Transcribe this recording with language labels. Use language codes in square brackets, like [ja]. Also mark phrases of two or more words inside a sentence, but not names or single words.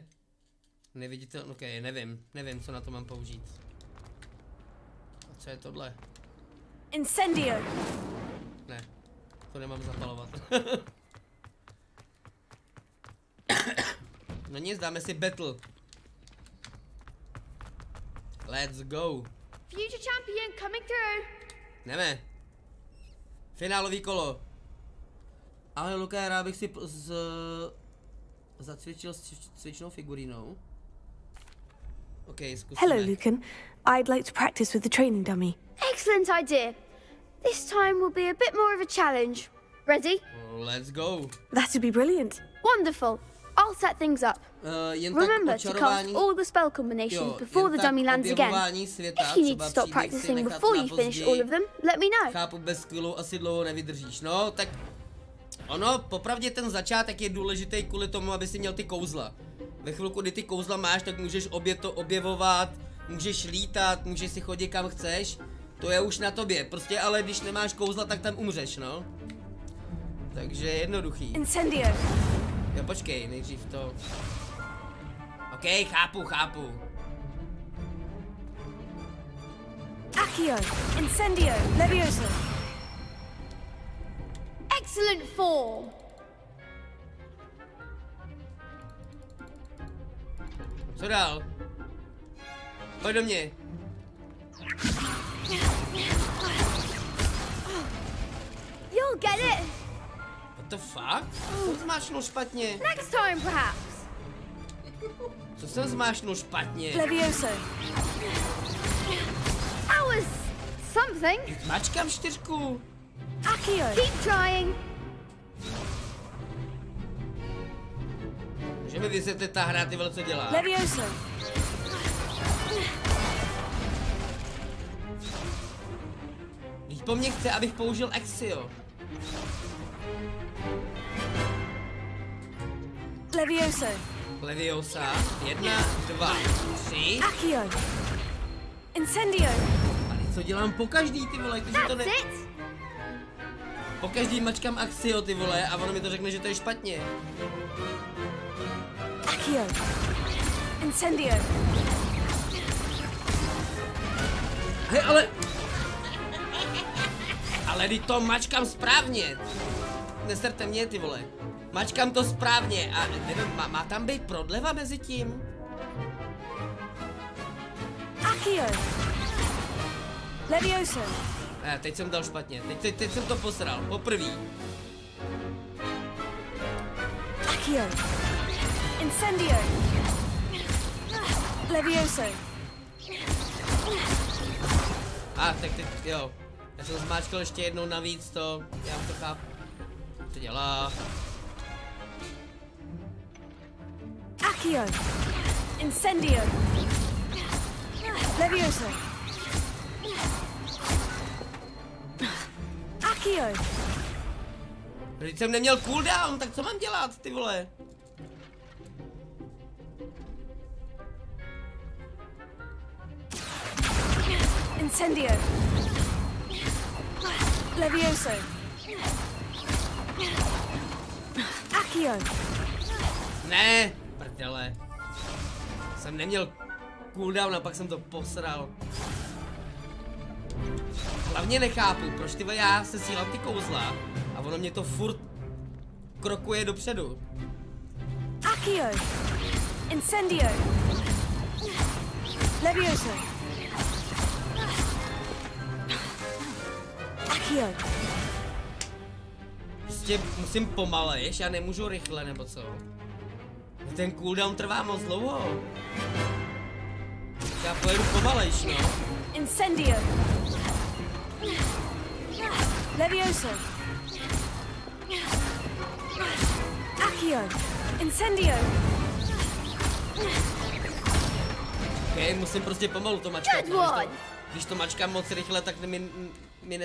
[cs] Neviditelný, ok, nevím, co na to mám použít. A co je tohle? Incendio. Ne, to nemám zapalovat. No nic, dáme si battle. [en] Let's go. Future champion coming through. [cs] Jdeme. Finálový kolo. Ale Luka, rád bych si zacvičil s cvičnou figurínou. Okay, zkusíme. [en] Hello, Lucan. I'd like to practice with the training dummy. Excellent idea. This time will be a bit more of a challenge. Ready? Let's go. That'd be brilliant. Wonderful. I'll set things up. Remember to cast all the spell combinations before the dummy lands again. If you need to stop practicing before you finish all of them, let me know. [cs] Chápu, bez skillu asi dlouho nevydržíš. No, tak ono, popravdě ten začátek je důležitý kvůli tomu, aby si měl ty kouzla. Ve chvilku, kdy ty kouzla máš, tak můžeš objevovat, můžeš lítat, můžeš si chodit kam chceš. To je už na tobě, prostě, ale když nemáš kouzla, tak tam umřeš, no. Takže jednoduchý. Incendio. Jo, počkej, nejdřív to. OK, chápu. Accio. Incendio. Levioso. [en] Excellent form. [cs] Co dál? Pojď do mě. [en] You'll get it. What the fuck? [cs] Co jsem zmášnul špatně? [en] Next time, perhaps. [cs] Co jsem zmášnul špatně? Levioso. [en] That was something. [cs] Mačkám 4. Accio. [en] Keep trying. [cs] Můžeme vysvětlit ta hra, ty vole, co dělá? Levioso. Víš, po mně chce, abych použil Accio. Levioso. Leviosa. 1, 2, 3. Accio. Incendio. Ale co dělám po každý, ty vole, takže to ne... Po každý mačkám Accio, ty vole, a ono mi to řekne, že to je špatně. Accio. Incendio. Hej, ale... Ale teď to mačkám správně. Neserte mě, ty vole. Mačkám to správně a nevím, má tam být prodleva mezi tím? Accio. Levioso. Teď jsem dal špatně, teď jsem to posral, poprvý. Accio. Incendio. Levioso. Tak teď, jo. Já jsem zmáčkal ještě jednou navíc to, já to chápu. Co dělá? Accio. Incendio. Levioso. Accio. Teď jsem neměl cooldown, tak co mám dělat, ty vole? Incendio. Levioso. Accio. Ne, prdele. Jsem neměl cooldown a pak jsem to posral. Hlavně nechápu, proč ty já se sílám ty kouzla a ono mě to furt krokuje dopředu. Accio. Incendio. Levioso. Accio. Prostě musím pomalejš, já nemůžu rychle, nebo co? Ten cooldown trvá moc dlouho. Já pojedu pomalejš, no. Incendio. Levioso. Accio. Incendio. Ok, musím prostě pomalu to mačkat. Když to mačkám moc rychle, tak mi nestíhá